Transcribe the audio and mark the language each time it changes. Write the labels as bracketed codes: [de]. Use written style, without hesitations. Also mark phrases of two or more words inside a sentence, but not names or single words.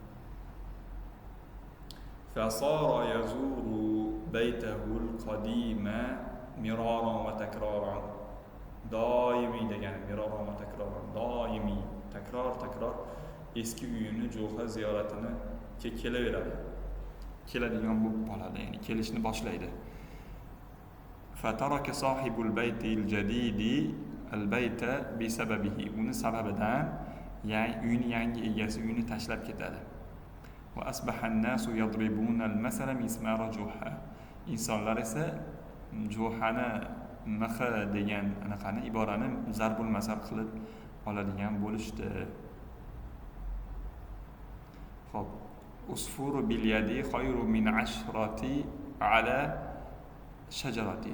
[ar] فصار يزور بيته القديم مرارا وتكرارا. [uz] Doimiy degani [ar] مرارا وتكرارا, [uz] doimiy, takror eski uyini Juha ziyoratini kelaveradi. Keladigan bo'lib qoladi, ya'ni kelishni boshlaydi. [ar] فَتَرَكَ صَاحِبُ الْبَيْتِ الْجَدِيدِ الْبَيْتَ بِسَبَبِهِ. [uz] Uni sababidan uyni yangi egasi uyni tashlab ketadi. [ar] وَأَصْبَحَ النَّاسُ يَضْرِبُونَ الْمَثَلَ مِسْمَارَ جُحَّى. [uz] Insonlar esa Juhani mixi degan anaqani iborani zarbul masal qilib oladigan bo'lishdi. Xo'p. [ar] عصفور باليد خير من عشرة على شجرة.